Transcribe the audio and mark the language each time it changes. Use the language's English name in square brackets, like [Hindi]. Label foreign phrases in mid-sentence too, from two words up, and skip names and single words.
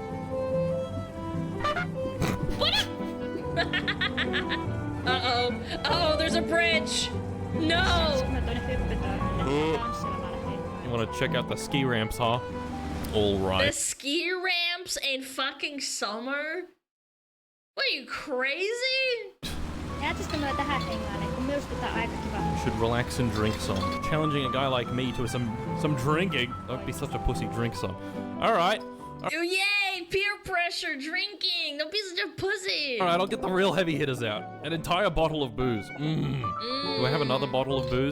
[English] What up? Uh-oh. Uh-oh, there's a bridge. No. You want to check out the ski ramps, huh? All The right. ski ramps in fucking summer? What, are you crazy? [Finnish] Jäätkö mua tähän hengaan, kun minusta tää on aika kiva. [English] You should relax and drink some. Challenging a guy like me to some drinking. Don't be such a pussy. Drink some. All right. Oh, yay! Peer pressure, drinking. Don't be such a pussy. All right. I'll get the real heavy hitters out. An entire bottle of booze. Do I have another bottle of booze?